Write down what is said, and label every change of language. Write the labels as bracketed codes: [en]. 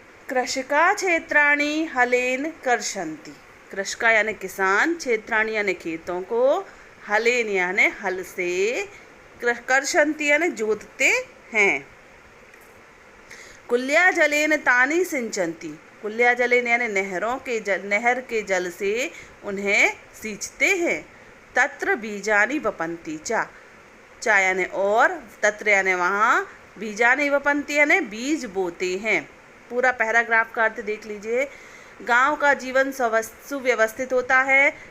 [sa] कृषका क्षेत्राणि हलेन कर्षन्ति। [hi] कृषका यानी किसान, क्षेत्राणि यानी खेतों को, हलेन यानी हल से, कर्षन्ति यानी जोतते हैं। [sa] कुल्या जलेन तानि सिंचन्ति। कुल्या जलेन [hi] यानी नहर के जल से उन्हें सींचते हैं। [sa] तत्र बीजानि वपन्ति [hi] चा यानी और, तत्र यानी वहाँ, बीजानि वपन्ति यानी बीज बोते हैं। पूरा पैराग्राफ का अर्थ देख लीजिए। गांव का जीवन सुव्यवस्थित होता है।